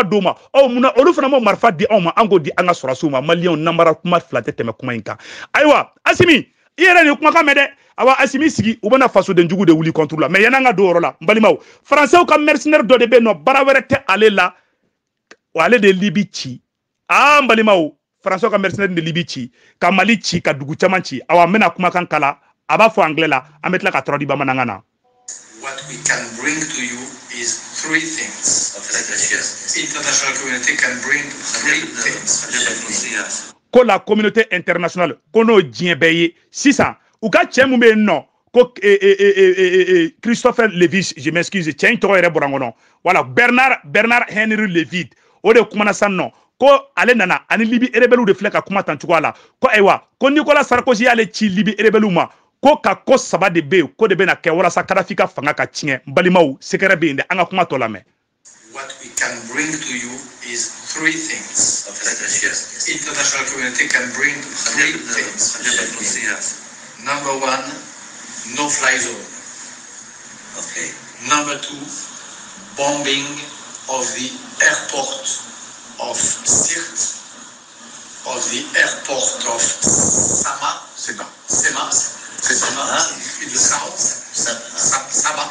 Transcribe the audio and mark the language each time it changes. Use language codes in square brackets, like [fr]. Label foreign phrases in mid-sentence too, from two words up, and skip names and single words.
[bm] d'u ma munna olu fana m'o marifa di anw ma an k'o di an ka sɔrɔsiw ma Maliens namara kuma fila tɛ tɛmɛ kuma in kan ayiwa Assimi i yɛrɛ de kumakan mɛn dɛ awa Assimi sigi u bɛna fasoden jugu de wuli [fr] contre la mais [bm] yan'an ka don o yɔrɔ la n balimaw Français ka mercenaire dɔ de bɛ yen nɔ baara wɛrɛ tɛ ale la wa ale de Libi ci n balimaw Français ka mercenaire de Libi ci ka Mali ci ka dugu caman ci awa n bɛna kumakan kala a b'a fɔ anglais la an bɛ tila ka traduit bamanankan na. [en] What we can bring to you is 3 things. International community can bring 3 things. [bm] Ko [fr] la communauté internationale [bm] ko n'o diɲɛ bɛɛ ye sisan u ka cɛ mun bɛ yen nɔ ko Christopher Lévy [fr] je m'excuse [bm] cɛ in tɔgɔ yɛrɛ bɔra n kɔnɔ voilà Bernard Henry Lévy o de kumana san nɔ ko ale nana ani Libi rebelles de filɛ ka kuma tan cogoya la ko ayiwa ko Nicolas Sarkozy y'ale ci Libi rebelles ma ko ka ko 3 de bɛ yen ko de bɛna kɛ walasa Kadhafi ka fanga ka tiɲɛ balimaw sekɛrɛ bɛ yen dɛ an ka kuma tɔ lamɛn. [en] What we can bring to you is 3 things. International community can bring 3 things. Number 1, no-fly zone. Okay. Number 2, bombing of the airport of Sirte, of the airport of Sema, in the south, Saba.